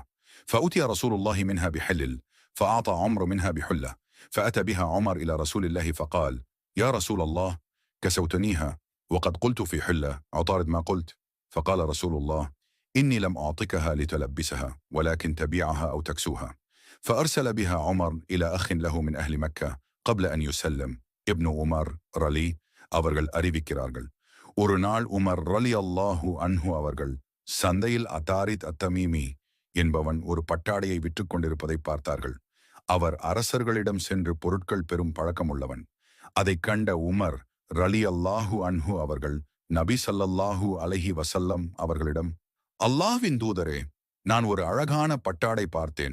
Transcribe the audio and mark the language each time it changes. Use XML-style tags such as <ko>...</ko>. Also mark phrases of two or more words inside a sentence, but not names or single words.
<ar>فأتي رسول الله منها بحلل، فأعطى عمرو منها بحلة، فأتى بها عمر إلى رسول الله فقال: يا رسول الله، كسوتنيها وقد قلت في حلة عطارد ما قلت. فقال رسول الله: إني لم أعطكها لتلبسها، ولكن تبيعها أو تكسوها. فأرسل بها عمر إلى أخ له من أهل مكة قبل أن يسلم.</ar> <ta>ابن عمر رلي அவர்கள் அறிவிக்கிறார்கள், ஒரு நாள் உமர்</ta> <ar>رضي الله عنه</ar> <ta>அவர்கள் சந்தையில் அத்தாரித் அத்தமீமி என்பவன் ஒரு பட்டாடையை விற்றுக் கொண்டிருப்பதை பார்த்தார்கள். அவர் அரசர்களிடம் சென்று பொருட்கள் பெறும் பழக்கமுள்ளவன். அதைக் கண்ட உமர்</ta> <ar>رضي الله عنه</ar> <ta>அவர்கள் நபி</ta> <ar>صلى الله عليه وسلم</ar> <ta>அவர்களிடம்: அல்லாஹ்வின் தூதரே, நான் ஒரு அழகான பட்டாடை பார்த்தேன்.</ta>